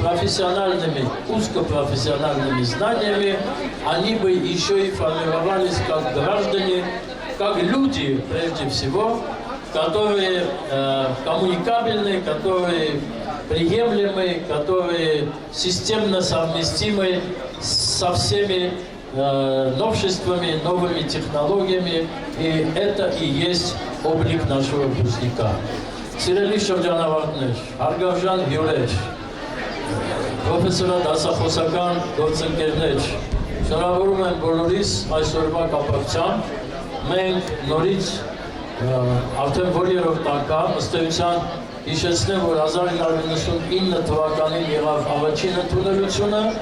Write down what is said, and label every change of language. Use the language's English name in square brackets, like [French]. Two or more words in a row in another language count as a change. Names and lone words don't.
[Russian] профессиональными, узкопрофессиональными знаниями, они бы еще и формировались как граждане, как люди, прежде всего, которые коммуникабельны, которые приемлемы, которые системно совместимы со всеми новшествами, новыми технологиями, и это и есть облик нашего выпускника. [Armenian] Սիրելի շրջանավարտներ, հարգարժան հյուրեր, պրոֆեսորադասախոսական գործընկերներ, շնորհավորում եմ բոլորիս այսօրվա կապակցությամբ մենք նորից արդեն որ երրորդ անգամ ըստ էության հիշեցնեմ, որ 1999 թվականին եղավ առաջին ընդունելությունը,